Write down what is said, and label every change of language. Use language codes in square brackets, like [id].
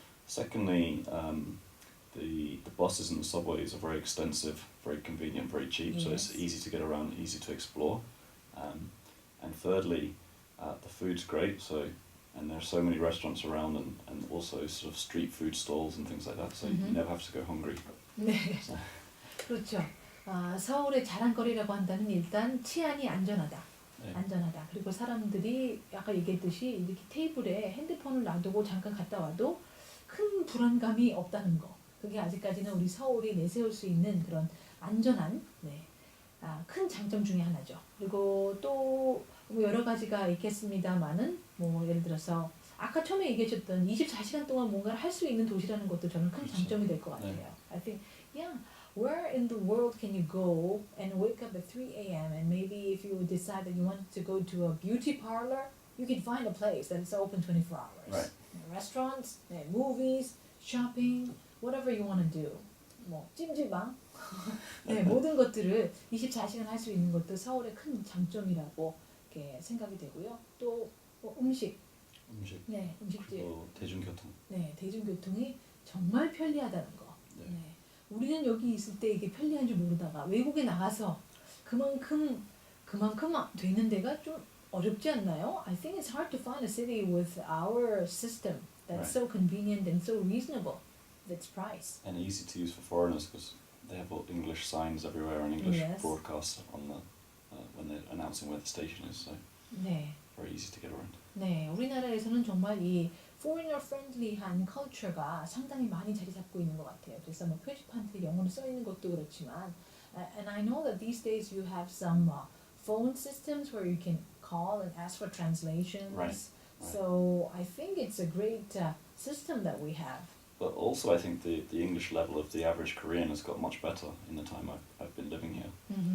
[en] Secondly, the buses and the subways are very extensive, very convenient, very cheap, so it's easy to get around, easy to explore. And thirdly, the food's great, so and there are so many restaurants around, and also sort of street food stalls and things like that. So you never have to go hungry. [ko] 네, 그렇죠. 서울의 자랑거리라고 한다면 일단 치안이 안전하다. 네. 안전하다. 그리고 사람들이 아까 얘기했듯이 이렇게 테이블에 핸드폰을 놔두고 잠깐 갔다 와도 큰 불안감이 없다는 거. 그게 아직까지는 우리 서울이 내세울 수 있는 그런 안전한 큰 장점 중에 하나죠. 그리고 또 뭐 여러 가지가 있겠습니다만은 뭐 예를 들어서 아까 처음에 얘기하셨던 24시간 동안 뭔가를 할 수 있는 도시라는 것도 저는 큰 장점이 될 것 같아요. 네. [en] I think, yeah, where in the world can you go and wake up at 3 a.m. and maybe if you decide that you want to go to a beauty parlor, you can find a place that is open 24 hours. Right. Restaurants, movies, shopping, whatever you want to do. [ko] 뭐 찜질방, 네, 모든 것들을 24시간 할 수 있는 것도 서울의 큰 장점이라고 이렇게 생각이 되고요. 또 뭐 음식, 네, 음식들, 그리고 대중교통. 네, 대중교통이 정말 편리하다는 거. 네. 네. 우리는 여기 있을 때 이게 편리한 줄 모르다가 외국에 나가서 그만큼 되는 데가 좀 어렵지 않나요? [en] I think it's hard to find a city with our system that's so convenient and so reasonable with its price. And easy to use for foreigners because they have all English signs everywhere and English broadcasts on the when they're announcing where the station is. So [ko] 네. [en] very easy to get around. [ko] 네, 우리나라에서는 정말 이 [en] foreigner friendly [ko] 한 컬처가 상당히 많이 자리 잡고 있는 것 같아요. 그래서 뭐 표지판에 영어로 써 있는 것도 그렇지만, [en] and I know that these days you have some phone systems where you can call and ask for translations. Right. So I think it's a great system that we have. But also I think the English level of the average Korean has got much better in the time I've been living here.